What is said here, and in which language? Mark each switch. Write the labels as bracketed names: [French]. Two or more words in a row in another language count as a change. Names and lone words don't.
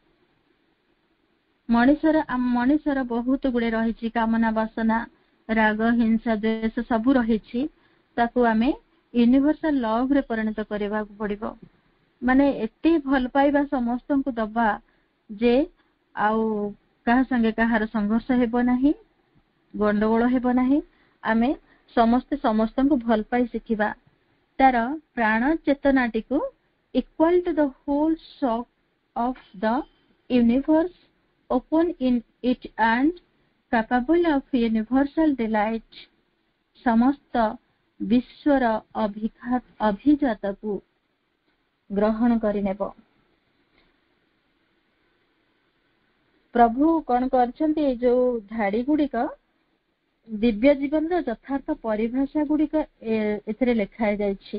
[Odia] ମଣିଷର ବହୁତ ଗୁଡେ ରହିଛି କାମନା, ବାସନା, ରାଗ, ହିଂସା, ଦ୍ୱେଷ ସବୁ ରହିଛି, ତାକୁ ଆମେ [English] universal loveରେ [Odia] ପରିଣତ କରିବାକୁ ପଡିବ। ମାନେ ଏତେ ଭଲ ପାଇବା ସମସ୍ତଙ୍କୁ ଦବା ଯେ ଆଉ କାହା ସାଙ୍ଗେ କାହାର ସଂଘର୍ଷ ହେବ ନାହିଁ, ଗଣ୍ଡଗୋଳ ହେବ ନାହିଁ। ଆମେ ସମସ୍ତେ ସମସ୍ତଙ୍କୁ ଭଲ ପାଇ ଶିଖିବା। ତାର ପ୍ରାଣ ଚେତନାଟିକୁ [English] equal to the whole shock of the universe, open in it and capable of universal delight, [Odia] ସମସ୍ତ ବିଶ୍ୱର ଅଭିଜାତକୁ ଗ୍ରହଣ କରିନେବ। ପ୍ରଭୁ କଣ କରିଛନ୍ତି, ଏଇ ଯୋଉ ଧାଡି ଗୁଡିକ ଦିବ୍ୟ ଜୀବନର ଯଥାର୍ଥ ପରିଭାଷା ଗୁଡିକ ଏଥିରେ ଲେଖା ଯାଇଛି।